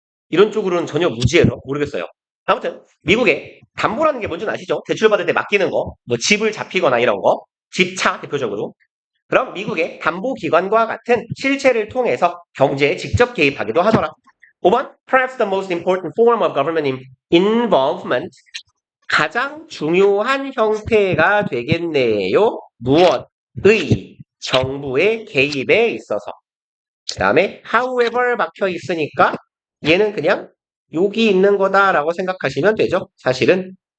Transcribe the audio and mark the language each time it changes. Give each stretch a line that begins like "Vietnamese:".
Korean: 이런 쪽으로는 전혀 무지해서 모르겠어요. 아무튼 미국에 담보라는 게 뭔지 아시죠? 대출받을 때 맡기는 거, 뭐 집을 잡히거나 이런 거, 집차 대표적으로. 그럼 미국의 담보기관과 같은 실체를 통해서 경제에 직접 개입하기도 하더라.
English: 5번, perhaps the most important form of government involvement.
Korean: 가장 중요한 형태가 되겠네요. 무엇의? 정부의 개입에 있어서. 그 다음에 however 박혀 있으니까 얘는 그냥 여기 있는 거다라고 생각하시면 되죠. 사실은.